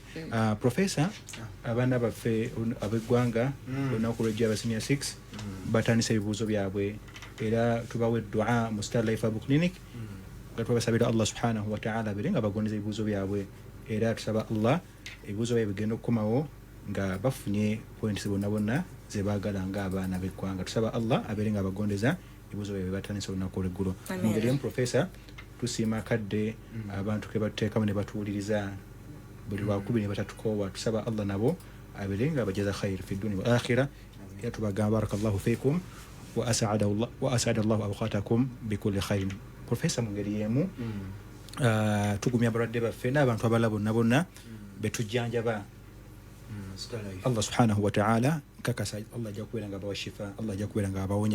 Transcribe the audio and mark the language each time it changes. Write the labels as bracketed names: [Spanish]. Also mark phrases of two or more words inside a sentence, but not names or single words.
[Ganda] Professor, abaana baffe ab'eggwanga olunaku lw'ejjo aba senior 6 batandisa ebibuuzo byabwe era tubawa eddua mu Star Life Herbal Clinic nga tubasabira [Arabic] الله سبحانه وتعالى [Ganda] bere nga bagondeza ebibuuzo byabwe era tusaba Allah ebibuuzo byabwe bigenda okukomawo nga bafunye points bonna bonna ze baagala ng'abaana b'eggwanga. Tusaba Allah abeere nga bagondeza ebibuuzo byabwe batandisa olunaku olw'eggulo. Mu ngeri emu Professor, tusiima kadde abantu ke batuteekamu ne batuwuliriza buli lwakubiri ne batatukoowa. Tusaba Allah nabo abeere nga bajaza [Arabic] خير في الدنيا والآخرة. [Ganda] Era tubagamba [Arabic] بارك الله فيكم وأسعد الله أوقاتكم بكل خير. [Ganda] Professor, mu ngeri emu tugumya abalwadde baffe n'abantu abalala bonna bonna betujjanjaba [Arabic] الله سبحانه وتعالى [Ganda] kakasa Allah ajja kubeera nga bawa shifa, Allah ajja kubeera nga abawonya.